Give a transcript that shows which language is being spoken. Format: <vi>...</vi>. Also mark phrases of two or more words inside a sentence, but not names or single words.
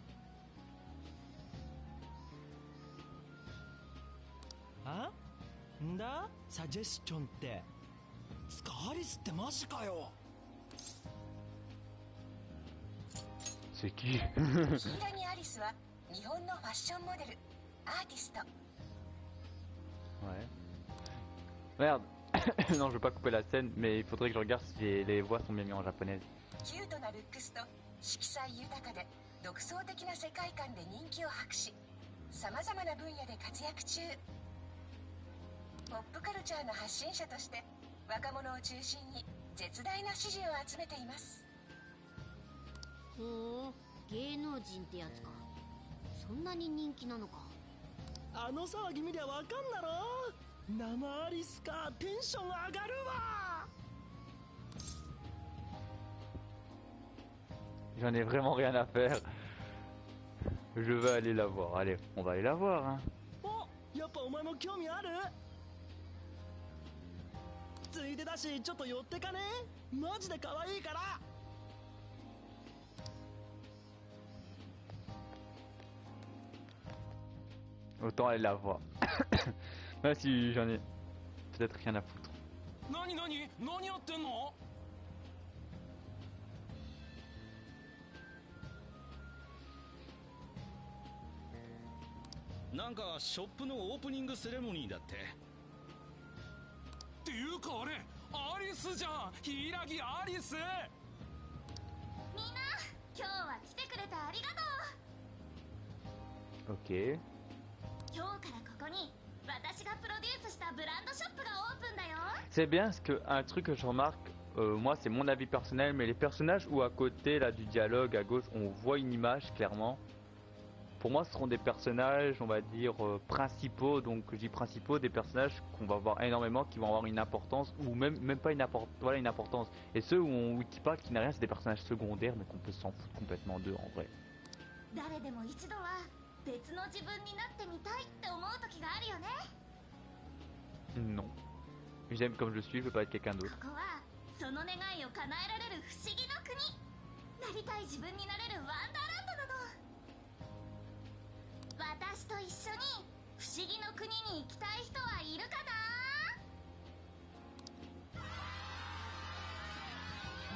<ja>あ？んだ？サジェスチョンって。スカアリスってマジかよ。</ja> <fr>C'est qui?</fr> <ja>柊アリスは日本のファッションモデル、アーティスト。</ja> <fr>Ouais. Merde. Non, je veux pas couper la scène, mais il faudrait que je regarde si les voix sont bien mises en japonaise.</fr> <ja>キュートなルックスと色彩豊かで独創的な世界観で人気を博し、さまざまな分野で活躍中。ポップカルチャーの発信者として若者を中心に絶大な支持を集めています。ほう、芸能人ってやつか。そんなに人気なのか。あの騒ぎ見りゃわかんだろ。生アリスか、テンション上がるわ。</ja> <fr>J'en ai vraiment rien à faire. Je vais aller la voir. Allez, on va aller la voir, hein.</fr> <ja>お、やっぱお前も興味ある？ついでだしちょっと寄ってかね。マジで可愛いから。</ja> <fr>Autant aller la voir. Même si j'en ai peut-être rien à foutre.</fr> <ja>何やってんの？なんかショップのオープニングセレモニーだって。っていうかあれアリスじゃん。柊アリス。みんな今日は来てくれてありがとう。</ja> <fr>Ok.</fr> <ja>今日からここに私がプロデュースしたブランドショップがオープンだよ。</ja> <fr>C'est bien parce que un truc que je remarque, moi c'est mon avis personnel, mais les personnages où à côté là du dialogue à gauche on voit une image clairement. Pour moi ce seront des personnages on va dire principaux, donc je dis principaux, des personnages qu'on va voir énormément, qui vont avoir une importance ou même pas une importance. Et ceux où on Wikipad qui n'a rien, c'est des personnages secondaires mais qu'on peut s'en foutre complètement d'eux en vrai.</fr> <ja>誰でも一度は別の自分になってみたいって思う時があるよね。</ja> <fr>Non. J'aime comme je suis, je veux pas être quelqu'un d'autre.</fr> <ja>ここはその願いを叶えられる不思議の国。なりたい自分になれるワンダーランドなの。私と一緒に不思議の国に行きたい人はいるかな？</ja>